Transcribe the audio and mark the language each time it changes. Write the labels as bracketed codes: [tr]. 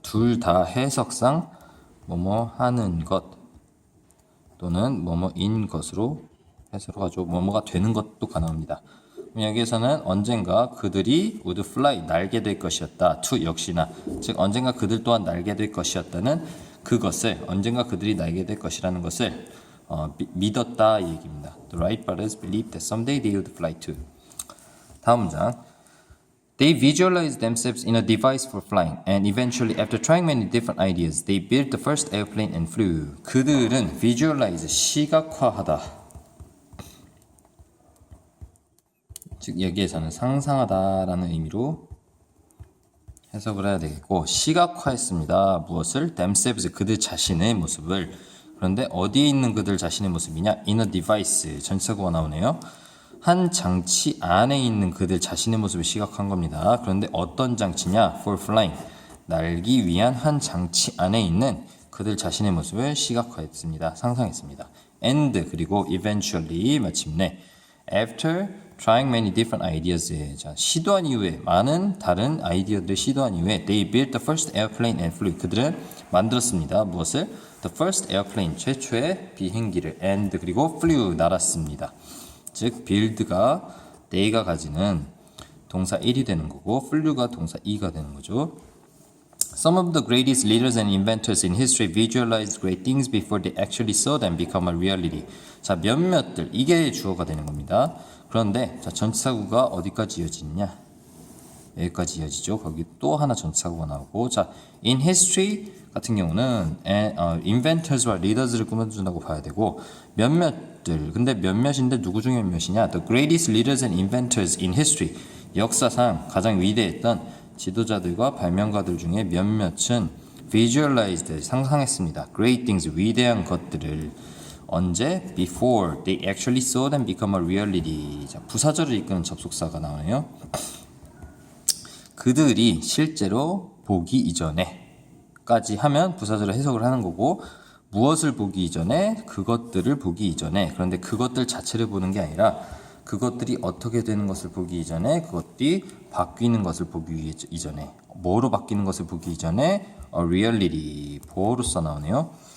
[ko] 둘 다 해석상 뭐뭐 하는 것 또는 뭐뭐인 것으로 해석을 하죠. 뭐뭐가 되는 것도 가능합니다. 여기에서는 언젠가 그들이 would fly 날게 될 것이었다. to 역시나 즉 언젠가 그들 또한 날게 될 것이었다는 그것을 언젠가 그들이 날게 될 것이라는 것을 믿었다 이 얘기입니다. [en] The Wright brothers believed that someday they would fly too. [ko] 다음 문장. [en] They visualized themselves in a device for flying, and eventually, after trying many different ideas, they built the first airplane and flew. [ko] 그들은 visualize, 시각화하다. 즉 여기에서는 상상하다라는 의미로 해석을 해야 되겠고 시각화했습니다. 무엇을? themselves, 그들 자신의 모습을. 그런데 어디에 있는 그들 자신의 모습이냐? in a device, 전치사구가 나오네요. 한 장치 안에 있는 그들 자신의 모습을 시각한 겁니다. 그런데 어떤 장치냐? For flying, 날기 위한 한 장치 안에 있는 그들 자신의 모습을 시각화했습니다. 상상했습니다. [en] And 그리고 eventually 마침내 after trying many different ideas, 자, 시도한 이후에 많은 다른 아이디어들을 시도한 이후에 they built the first airplane and flew. [ko] 그들은 만들었습니다. 무엇을? The first airplane, 최초의 비행기를 and 그리고 flew, 날았습니다. 즉 build가 they가 가지는 동사 1이 되는 거고 flew가 동사 2가 되는 거죠. [en] Some of the greatest leaders and inventors in history visualized great things before they actually saw them become a reality. [ko] 자, 몇몇들 이게 주어가 되는 겁니다. 그런데 자, 전치사구가 어디까지 이어지느냐? 여기까지 이어지죠. 거기 또 하나 전치사구가 나오고 자, in history 같은 경우는 inventors와 leaders를 꾸며준다고 봐야 되고 몇몇들 근데 몇몇인데 누구 중에 몇몇이냐? The greatest leaders and inventors in history, 역사상 가장 위대했던 지도자들과 발명가들 중에 몇몇은 visualized, 상상했습니다. great things, 위대한 것들을 언제? [en] before they actually saw them become a reality. [ko] 자, 부사절을 이끄는 접속사가 나오네요. 그들이 실제로 보기 이전에까지 하면 부사절을 해석을 하는 거고 무엇을 보기 이전에? 그것들을 보기 이전에. 그런데 그것들 자체를 보는 게 아니라 그것들이 어떻게 되는 것을 보기 이전에 그것들이 바뀌는 것을 보기 이전에 뭐로 바뀌는 것을 보기 이전에 a reality, 보어로서 나오네요.